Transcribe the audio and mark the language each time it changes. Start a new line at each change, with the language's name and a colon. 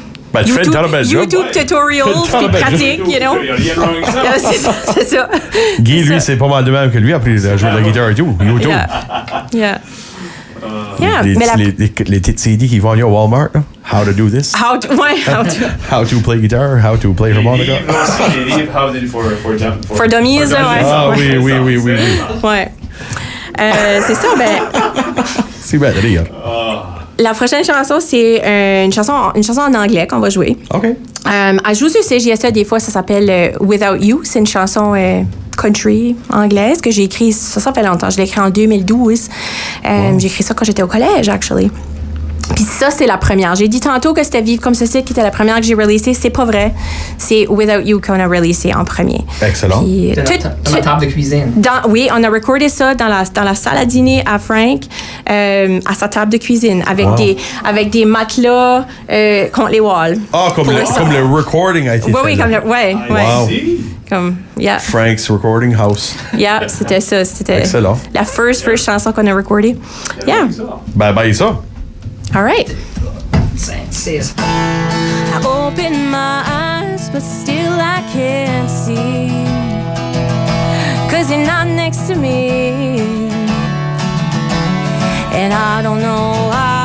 French: Ben, tu fais une très belle job.
English: YouTube tutorials, puis pratique, you know? C'est ça.
French: Guy, lui, c'est pas mal de même que lui, après, il a joué de la guitare et tout.
English: YouTube. Yeah. Yeah.
French: Les petites CD qui vendent au Walmart, là.
English: How to do this. How How to play guitar, how to play harmonica.
French: Les livres, how did
English: For dummies, ouais.
French: Ah oui. Ouais. C'est ça, ben... C'est bien de rire. La prochaine chanson, c'est une chanson en anglais qu'on va jouer. OK. Elle joue sur CJSE des fois, ça s'appelle Without You. C'est une chanson country anglaise que j'ai écrite, ça fait longtemps. Je l'ai écrite en 2012. J'ai écrit ça quand j'étais au collège, actually. Puis ça, c'est la première. J'ai dit tantôt que c'était Vivre comme ceci qui était la première que j'ai releasée. C'est pas vrai. C'est Without You qu'on a releasé en premier. Excellent. Puis, Dans la table de cuisine. Oui, on a recordé ça dans la salle à dîner à Frank, à sa table de cuisine, avec des matelas contre les walls. Ah, comme le recording a été fait. Oui, Wow. Comme, yeah.
English: Frank's Recording House.
French: Yeah, c'était ça. C'était Excellent. la first chanson qu'on a recordée.
English: Yeah.
French: Ben, ça.
English: All right. 5, 6. I open my eyes, but still I can't see. 'Cause you're not next to me. And I don't know why.